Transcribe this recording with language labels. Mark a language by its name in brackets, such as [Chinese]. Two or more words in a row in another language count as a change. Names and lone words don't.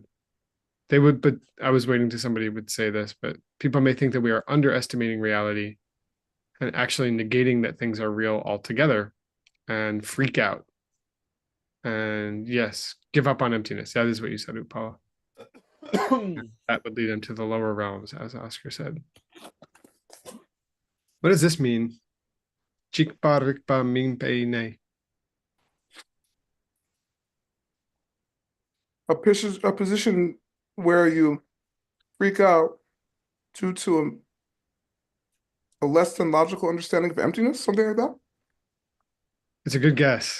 [English] But I was waiting to somebody would say this, but people may think that we are underestimating reality and actually negating that things are real altogether and freak out. And yes, give up on emptiness. That is what you said, Upala. That would lead into the lower realms, as Oscar said. What does this mean? [Tibetan] Chikpa rikpa mingpe ne. [English] A position where you freak out due to a less than logical understanding of emptiness, something like that. It's a good guess.